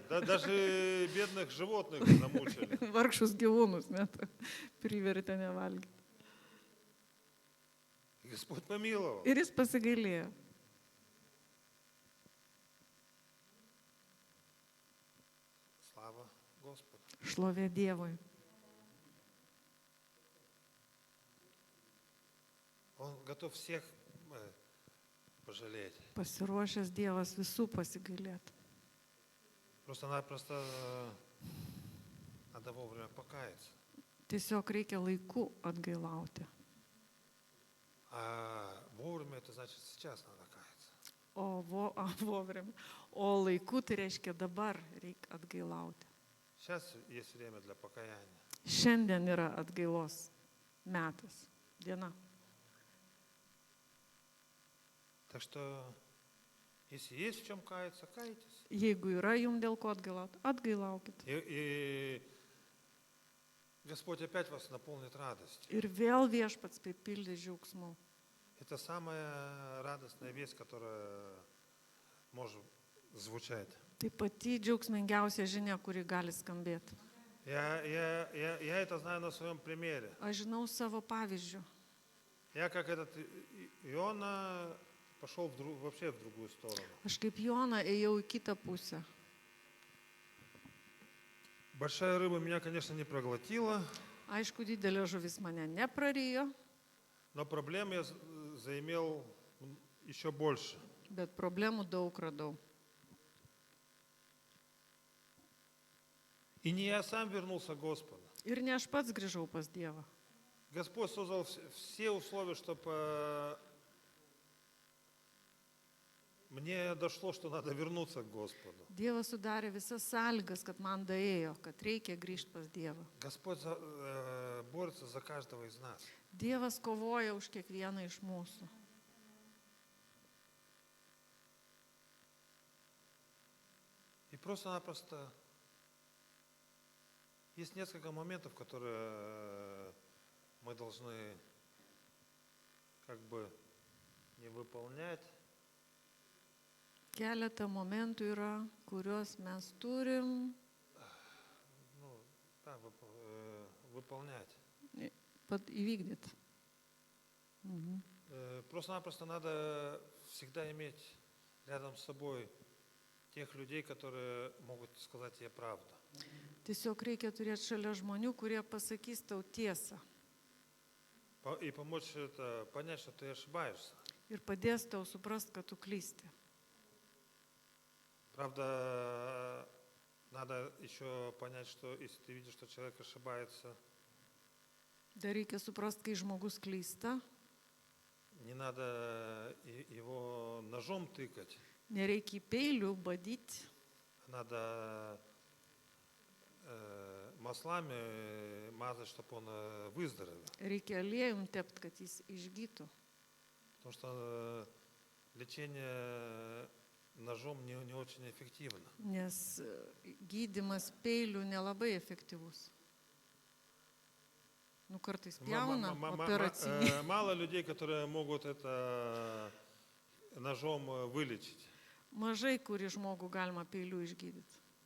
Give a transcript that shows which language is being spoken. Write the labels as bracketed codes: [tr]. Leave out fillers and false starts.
[ru] Даже бедных животных намучили. [lt] Vargšus gyvūnus net privertė nevalgyti. [ru] И Господь помиловал. [lt] Ir jis pasigailėjo. [ru] Слава Господу. [lt] Šlovė Dievui. [ru] Он готов всех пожалеть. [lt] Pasiruošęs Dievas visų pasigailėti. [ru] Просто-напросто надо вовремя покаяться. [lt] Tiesiog reikia laiku atgailauti. [ru] А вовремя это значит сейчас надо каяться. [lt] O laiku tai reiškia dabar reikia atgailauti. [ru] Сейчас есть время для покаяния. [lt] Šiandien yra atgailos metas, diena. [ru] Так что, если есть в чем каяться, кайтесь. [lt] Jeigu yra jums dėl ko atgailauti, atgailaukit. [ru] И Господь опять вас наполнит радостью. [lt] Ir vėl viešpats pripildė džiaugsmu. [ru] Это самая радостная весть, которая может звучать. [lt] Tai pati džiaugsmingiausia žinia, kuri gali skambėti. [ru] Я это знаю на своем примере. [lt] Aš žinau savo pavyzdžių. [ru] Я как этот Иона пошел вообще в другую сторону. [lt] Aš kaip Jona ėjau į kitą pusę. [ru] Большая рыба меня, конечно, не проглотила, [lt] Aišku, didelė žuvis mane neprarijo, [ru] но проблем я заимел еще больше. [lt] bet problemų daug radau. [ru] И не я сам вернулся к Господу. [lt] Ir ne aš pats grįžau pas Dievą. [ru] Господь создал все условия, чтобы мне дошло, что надо вернуться к Господу. [lt] Dievas sudarė visas sąlygas, kad man daėjo, kad reikia grįžti pas Dievą. [ru] Господь борется за каждого из нас. [lt] Dievas kovoja už kiekvieną iš mūsų. [ru] И просто-напросто есть несколько моментов, которые мы должны как бы не выполнять. [lt] Keletą momentų yra, kuriuos mes turim [ru] Ну, да, выполнять. [lt] įvykdyti. [ru] Просто-напросто надо всегда иметь рядом с собой тех людей, которые могут сказать тебе правду. [lt] Tiesiog reikia turėti šalia žmonių, kurie pasakys tau tiesą [ru] И помочь это понять, что ты ошибаешься. [lt] ir padės tau suprast, kad tu klysti. [ru] Правда, надо еще понять, что если ты видишь, что человек ошибается, [lt] Dar reikia suprast, kai žmogus klysta, [ru] не надо его ножом тыкать, [lt] nereikia peilių badyti, [ru] надо маслами мазать, чтобы он выздоровел. [lt] reikia aliejum tepti, kad jis išgytų. [ru] Потому что лечение ножом не очень эффективно. [lt] Nes gydimas peilių nelabai efektyvus. Nu, kartais pjauna operacinį. [ru] Мало людей, которые могут это ножом вылечить. [lt] Mažai, kurį žmogų galima peilių išgydyti.